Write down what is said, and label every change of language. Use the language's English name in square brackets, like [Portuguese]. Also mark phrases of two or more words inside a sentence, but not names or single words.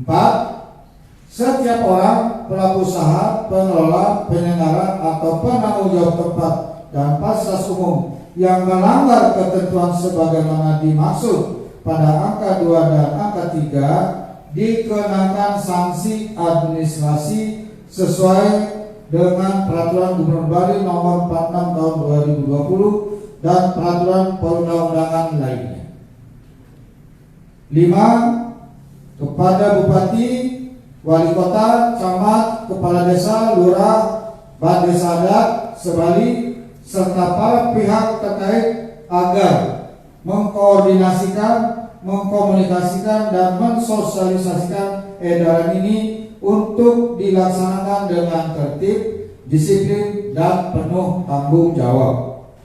[Indonesian] Setiap orang, pelaku usaha, pengelola, penyelenggara atau penanggung jawab tempat dan fasilitas umum yang melanggar ketentuan sebagaimana dimaksud pada angka 2 dan angka 3 dikenakan sanksi administrasi sesuai dengan Peraturan Gubernur Bali Nomor 46 Tahun 2020 dan peraturan perundang-undangan lainnya. 5. Kepada Bupati, Wali Kota, Camat, Kepala Desa, Lurah, Badesa Adat, Sebali, serta para pihak terkait agar mengkoordinasikan, mengkomunikasikan dan mensosialisasikan edaran ini untuk dilaksanakan dengan tertib, disiplin dan penuh tanggung jawab.